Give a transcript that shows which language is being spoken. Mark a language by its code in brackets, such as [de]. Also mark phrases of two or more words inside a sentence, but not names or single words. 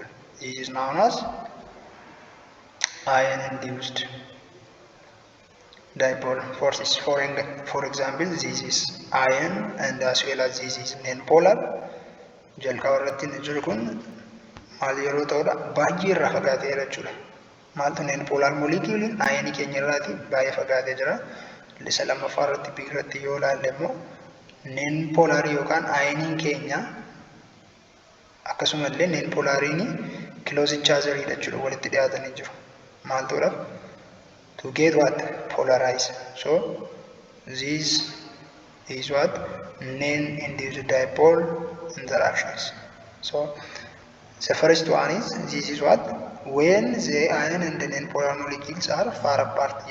[en] It is known as ion induced dipole forces. For example, this is ion and as well as this is non-polar. [om] Jalqaba irratti inni jiru kun maal yeroo ta'udha? Baay'ee irraa fagaateera jechuudha. Maaltu [en] non-polar molecule ion [om] keenya irraati baay'ee fagaatee jira. Isa lammaffaa irratti biirratti yoo ilaalle immoo non-polar yookaan ioniin keenya akkasumallee non-polariin [en] closing chargerii [om] jechuudha, walitti dhiyaatanii jiru. Maal ta'uudhaaf? [en] To get what? Polarized. So this is what? Non-induced dipole interactions. So the first one is, this is what? when the iron and the non-polar molecules are far apart.